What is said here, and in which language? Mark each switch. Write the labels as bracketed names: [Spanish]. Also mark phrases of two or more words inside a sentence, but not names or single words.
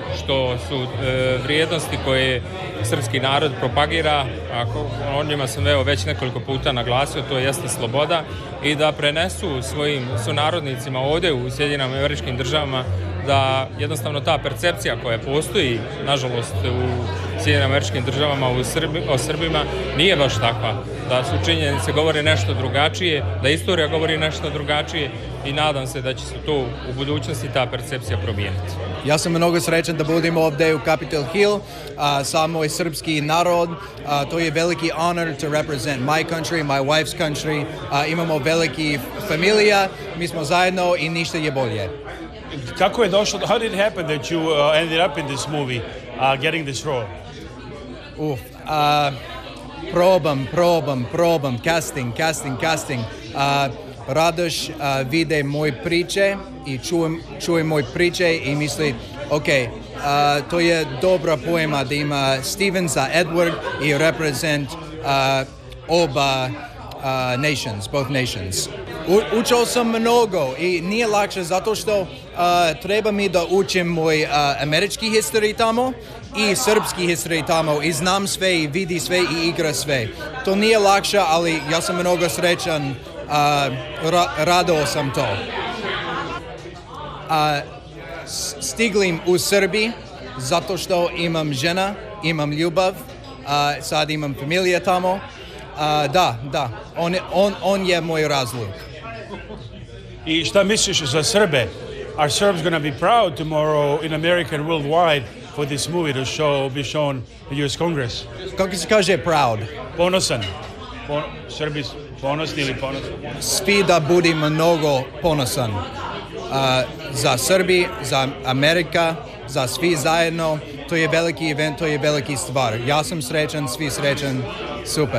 [Serbian] što su vrijednosti koje srpski narod propagira, o njima sam već nekoliko puta naglasio, to jeste sloboda, i da prenesu svojim sunarodnicima ovde u Sjedinjenim Američkim Državama da jednostavno ta percepcija koja postoji, nažalost, u Sjedinjenim Američkim Državama o Srbima nije baš takva, da su činjenice govore nešto drugačije, da istorija govori nešto drugačije i nadam se da će se to u budućnosti ta percepcija promijeniti. Ja sam mnogo srećan da budem ovdje u Capitol Hill sa moj srpski narod. To je veliki honor [English] to represent my country, my wife's country. [Serbian] Imamo veliki familija, mi smo zajedno i ništa je bolje. Kako je došlo, [English] how did it happen that you ended up in this movie, getting this role? [Serbian] Probam, casting. Radoš vide moje priče i čuje moje priče i misli, ok, to je dobra poema da ima Steven za Edward i represent oba [English] nations, both nations. [Serbian] Učio sam mnogo i nije lakše zato što treba mi da učim moj američki historij tamo i srpski historij tamo i znam sve i vidi sve i igra sve. To nije lakše, ali ja sam mnogo srećan, radao sam to. Stiglim u Srbiji zato što imam žena, imam ljubav, sad imam familija tamo. Da, on je moj razlog. I šta misliš za Srbe? [English] Are Serbs going to be proud tomorrow in America and worldwide for this movie to be shown in US Congress? [Serbian] Kako se kaže proud? Ponosan. Srbi ponosni ili ponosni? Svi da budi mnogo ponosan. Za Srbi, za Amerika, za svi zajedno. To je veliki event, to je veliki stvar. Ja sam srećan, svi srećan, super.